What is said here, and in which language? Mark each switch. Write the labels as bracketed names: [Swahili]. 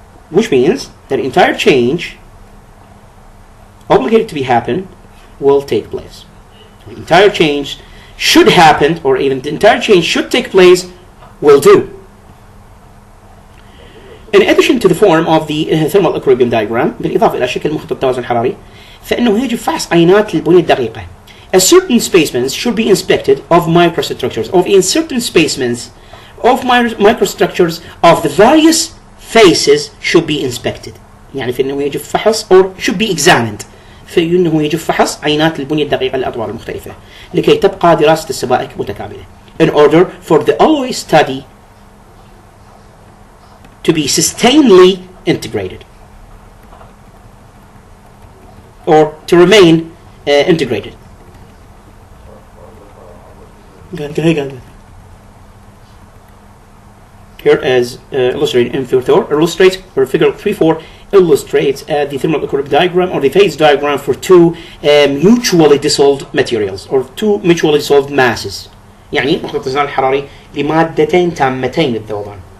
[English] Which means that the entire change obligated to be happen will take place. The entire change should happen, or even the entire change should take place, will do. In addition to the form of the thermal equilibrium diagram, [Arabic] بالإضافة إلى شكل مخطط التوازن الحراري، فإنه يجب فحص عينات للبنية الدقيقة. [English] A certain specimens should be inspected of microstructures, or in certain specimens of microstructures of the various faces should be inspected. [Arabic] يعني في إنه يجب فحص [English] or should be examined. [Arabic] في إنه يجب فحص عينات البنية الدقيقة للأطوار المختلفة لكي تبقى دراسة السبائك متكاملة. [English] In order for the alloy study to be sustainably integrated or to remain integrated. Here as illustrated in figure 3.4 illustrates the thermal equilibrium diagram or the phase diagram for two mutually dissolved materials or two mutually dissolved masses. [Arabic] يعني مخطط الاتزان الحراري لمادتين تامتين الذوبان.